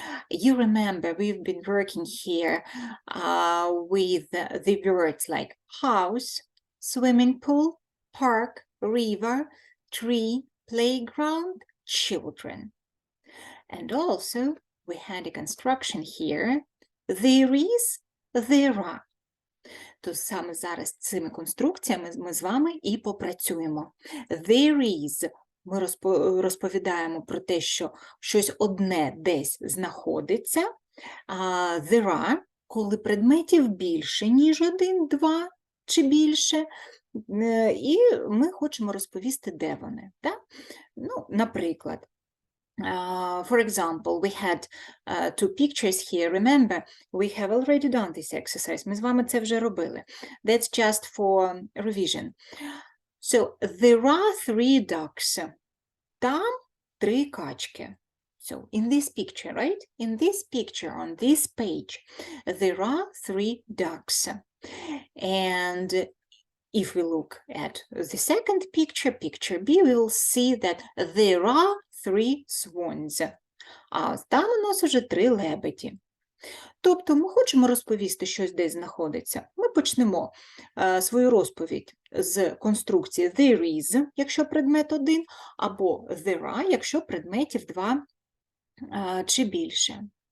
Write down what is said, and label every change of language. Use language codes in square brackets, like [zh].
[en] You remember we've been working here with the words like house, swimming pool, park, river, tree, playground, children. And also we had a construction here. There is, there are. [uk] То саме зараз цими конструкціями ми з вами і попрацюємо. [en] There is. [uk] Ми розповідаємо про те, що щось одне десь знаходиться. [en] There are, [uk] коли предметів більше, ніж один, два чи більше. І ми хочемо розповісти, де вони. Так? Ну, наприклад, [en] For example, we had two pictures here. Remember, we have already done this exercise. [uk] Ми з вами це вже робили. [en] That's just for revision. So, there are 3 ducks. [uk] Там 3 качки. [en] So, in this picture, right? In this picture, on this page, there are 3 ducks. And if we look at the second picture, picture B, we will see that there are 3 swans. [uk] А там у нас уже 3 лебеді. Тобто ми хочемо розповісти, щось десь знаходиться. Ми почнемо свою розповідь з конструкції [en] there is, [uk] якщо предмет 1, або [en] there are, [uk] якщо предметів 2 чи більше.